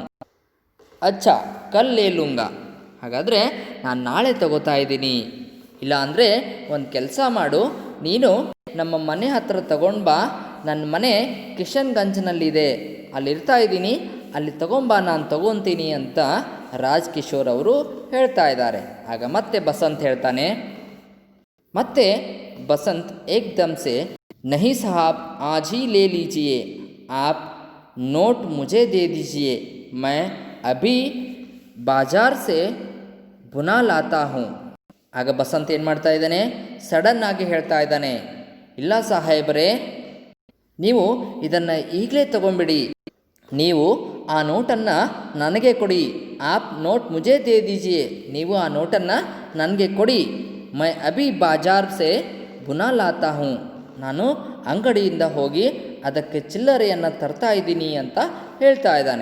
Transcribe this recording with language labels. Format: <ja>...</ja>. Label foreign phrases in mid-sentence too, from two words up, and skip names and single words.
<hi>अच्छा कल ले लूंगा,</hi> <kn>ಹಾಗಾದರೆ ನಾನು ನಾಳೆ ತಗೋತಾ ಇದ್ದೀನಿ, ಇಲ್ಲ ಅಂದರೆ ಒಂದು ಕೆಲಸ ಮಾಡು, ನೀನು ನಮ್ಮ ಮನೆ ಹತ್ರ ತಗೊಂಡು ಬಾ, ನನ್ನ ಮನೆ ಕಿಶನ್ಗಂಜ್ನಲ್ಲಿದೆ, ಅಲ್ಲಿರ್ತಾ ಇದ್ದೀನಿ, ಅಲ್ಲಿ ತಗೊಂಬಾ, ನಾನು ತಗೊತೀನಿ ಅಂತ ರಾಜ್ಕಿಶೋರ್ ಅವರು ಹೇಳ್ತಾ ಇದ್ದಾರೆ. ಆಗ ಮತ್ತೆ ಬಸಂತ್ ಹೇಳ್ತಾನೆ, ಮತ್ತೆ ಬಸಂತ್</kn> <hi>एकदम से, नहीं साहब आज ही ले लीजिए, आप नोट मुझे दे दीजिए, मैं अभी बाजार से भुना लाता हूँ.</hi> <kn>ಆಗ ಬಸಂತ್ ಏನು ಮಾಡ್ತಾ ಇದ್ದಾನೆ, ಸಡನ್ ಆಗಿ ಹೇಳ್ತಾ ಇದ್ದಾನೆ, ಇಲ್ಲ ಸಾಹೇಬರೇ, ನೀವು ಇದನ್ನು ಈಗಲೇ ತಗೊಂಬಿಡಿ, ನೀವು ಆ ನೋಟನ್ನು ನನಗೆ ಕೊಡಿ,</kn> <hi>आप नोट मुझे दे दीजिए,</hi> <kn>ನೀವು ಆ ನೋಟನ್ನು ನನಗೆ ಕೊಡಿ,</kn> <hi>मैं अभी बाजार से भुना लाता हूँ,</hi> <kn>ನಾನು ಅಂಗಡಿಯಿಂದ ಹೋಗಿ ಅದಕ್ಕೆ ಚಿಲ್ಲರೆಯನ್ನು ತರ್ತಾ ಇದ್ದೀನಿ ಅಂತ ಹೇಳ್ತಾ ಇದ್ದಾನೆ.</kn>